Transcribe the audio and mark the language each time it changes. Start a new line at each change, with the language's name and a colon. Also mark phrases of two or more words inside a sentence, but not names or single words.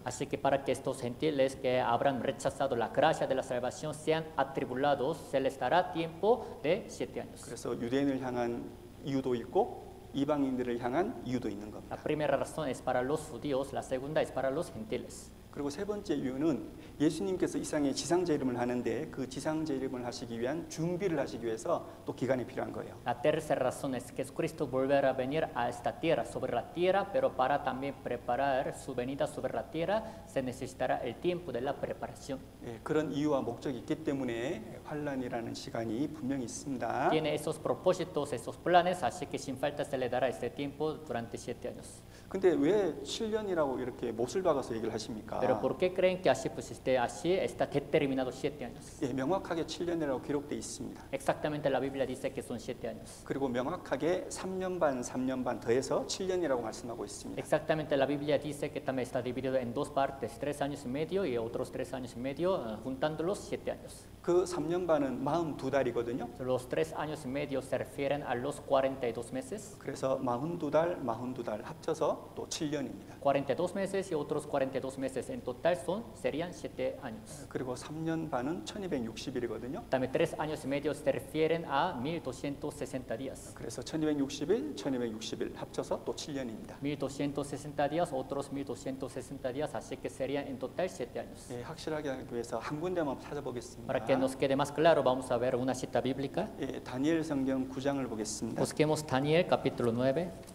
Spanish: Así que para que estos gentiles que habrán rechazado la gracia de la salvación sean atribulados, se les dará tiempo de 7 años.
Korean: 그래서 유대인을 향한 이유도 있고 이방인들을 향한 이유도 있는 겁니다.
Spanish: La primera razón es para los judíos, la segunda es para los gentiles.
Korean: 그리고 세 번째 이유는 예수님께서 이 세상에 지상재림을 하는데 그 지상재림을 하시기 위한 준비를 하시기 위해서 또 기간이 필요한 거예요.
Spanish: La tercera razón es que Cristo volverá a venir a esta tierra, sobre la tierra, pero para también preparar su venida sobre la tierra se necesitará el tiempo de la preparación.
Korean: 예, 그런 이유와 목적이 있기 때문에 환란이라는 시간이 분명히 있습니다.
Spanish: Tiene esos propósitos, esos planes, así que sin falta se le dará este tiempo durante 7 años.
Korean: 근데 왜 7년이라고 이렇게 못을 박아서 얘기를 하십니까?
Spanish: Pero ¿por qué creen que así, pues, así está determinado 7 años?
Korean: 예, 명확하게 7년이라고 기록되어 있습니다.
Spanish: Exactamente la Biblia dice que son 7 años.
Korean: 그리고 명확하게 3년 반 더해서 7년이라고 말씀하고 있습니다.
Spanish: Exactamente la Biblia dice que también está dividido en 2 partes, 3 años y medio y otros 3 años y medio, juntándolos 7 años.
Korean: 그 3년 반은 42달이거든요.
Spanish: Los 3 años y medio se refieren a los 42 meses.
Korean: 그래서 42달 합쳐서 또 7년입니다.
Spanish: 42 meses y otros 42 meses en total serían 7 años.
Korean: 그리고 3년 반은 1260일이거든요.
Spanish: También 3 años y medio se refieren a 1260 días.
Korean: 그래서 1260일 합쳐서 또 7년입니다.
Spanish: 1260 días, otros 1260 días, así que serían en total 7 años.
Korean: 예, 확실하게 하기 위해서 한 군데만 찾아보겠습니다.
Spanish: Para que nos quede más claro, vamos a ver una cita bíblica.
Korean: 예, 다니엘 성경 9장을 보겠습니다.
Spanish: Busquemos Daniel capítulo 9.